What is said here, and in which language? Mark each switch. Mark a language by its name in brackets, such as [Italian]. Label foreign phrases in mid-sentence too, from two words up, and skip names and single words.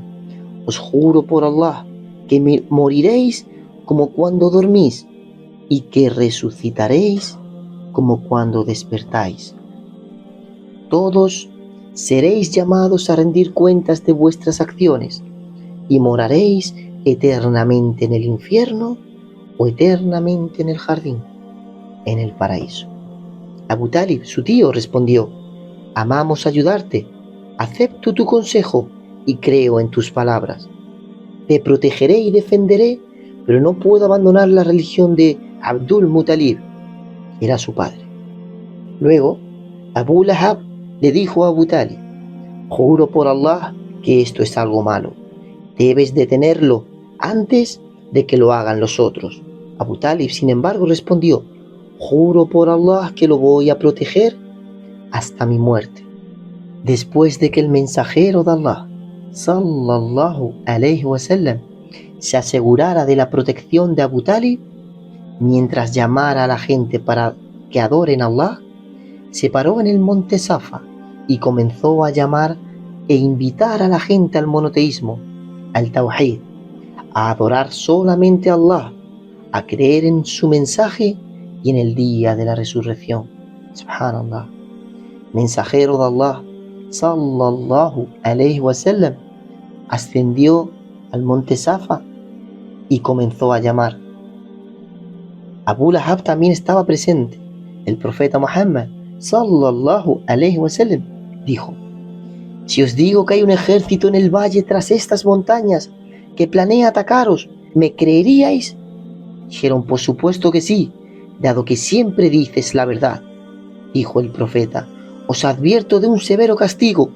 [Spanish] Os juro por Allah que moriréis como cuando dormís y que resucitaréis como cuando despertáis. Todos seréis llamados a rendir cuentas de vuestras acciones y moraréis eternamente en el infierno o eternamente en el jardín, en el paraíso. Abu Talib, su tío, respondió: amamos ayudarte, acepto tu consejo y creo en tus palabras. Te protegeré y defenderé, pero no puedo abandonar la religión de Abdul Muttalib, que era su padre. Luego, Abu Lahab le dijo a Abu Talib: juro por Allah que esto es algo malo. Debes detenerlo antes de que lo hagan los otros. Abu Talib, sin embargo, respondió: juro por Allah que lo voy a proteger hasta mi muerte. Después de que el mensajero de Allah, [Arabic] صلى الله عليه وسلم, [Spanish] se asegurara de la protección de Abu Talib, mientras llamara a la gente para que adoren a Allah, se paró en el monte Safa y comenzó a llamar e invitar a la gente al monoteísmo, al Tawhid, a adorar solamente a Allah, a creer en su mensaje y en el día de la resurrección. Subhanallah. Mensajero de Allah, [Arabic] صلى الله عليه وسلم, [Spanish] ascendió al monte Safa y comenzó a llamar. Abu Lahab también estaba presente. El profeta Muhammad, [Arabic] صلى الله عليه وسلم, [Spanish] dijo: si os digo que hay un ejército en el valle tras estas montañas que planea atacaros, ¿me creeríais? Dijeron: por supuesto que sí, dado que siempre dices la verdad. Dijo el profeta: os advierto de un severo castigo.